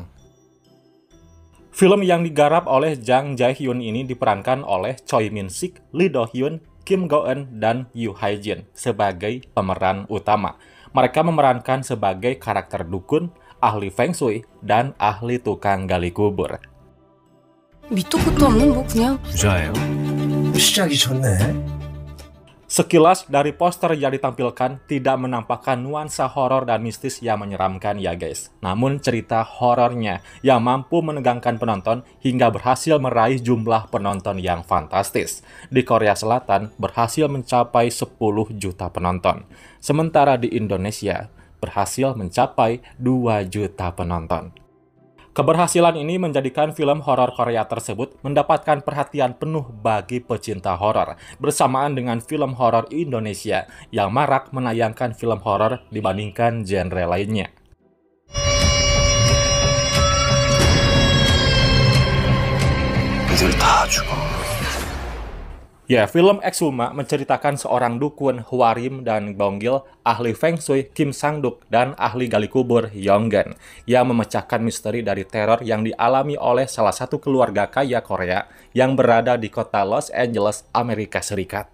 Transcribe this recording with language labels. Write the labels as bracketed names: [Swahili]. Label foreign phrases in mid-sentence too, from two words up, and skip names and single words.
[Indonesian] Film yang digarap oleh Jang Jae-hyun ini diperankan oleh Choi Min-sik, Lee Do-hyun, Kim Go-eun, dan Yoo Hae-jin sebagai pemeran utama. Mereka memerankan sebagai karakter dukun, ahli feng shui, dan ahli tukang gali kubur. [Korean] 밑도 끝도 없는 뭐 그냥. 부자예요? 시작이 좋네. [Indonesian] Sekilas dari poster yang ditampilkan tidak menampakkan nuansa horor dan mistis yang menyeramkan ya guys. Namun cerita horornya yang mampu menegangkan penonton hingga berhasil meraih jumlah penonton yang fantastis. Di Korea Selatan berhasil mencapai 10 juta penonton. Sementara di Indonesia berhasil mencapai 2 juta penonton. Keberhasilan ini menjadikan film horor Korea tersebut mendapatkan perhatian penuh bagi pecinta horor, bersamaan dengan film horor Indonesia yang marak menayangkan film horor dibandingkan genre lainnya. [Korean] 애들 다 죽어. [Indonesian] Ya, film Exhuma menceritakan seorang dukun Hwarim dan Bonggil, ahli feng shui Kim Sang-duk, dan ahli gali kubur Yonggan yang memecahkan misteri dari teror yang dialami oleh salah satu keluarga kaya Korea yang berada di kota Los Angeles, Amerika Serikat.